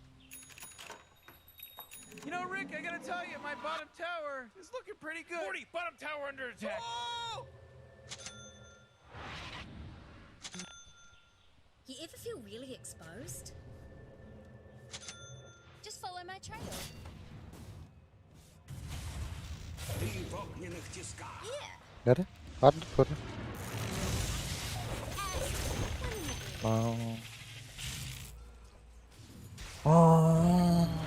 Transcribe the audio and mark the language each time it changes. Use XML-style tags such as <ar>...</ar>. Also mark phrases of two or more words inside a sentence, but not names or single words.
<en>You know, Rick, I gotta tell you, my bottom tower is looking pretty good. 40, bottom tower under attack. Oh! You ever feel really exposed? Just follow my trail.</en> <ru>Ты в огненных тисках.</ru> <en>Yeah.</en> <tr>Nere? Hadi koru. Aa. Aa.</tr>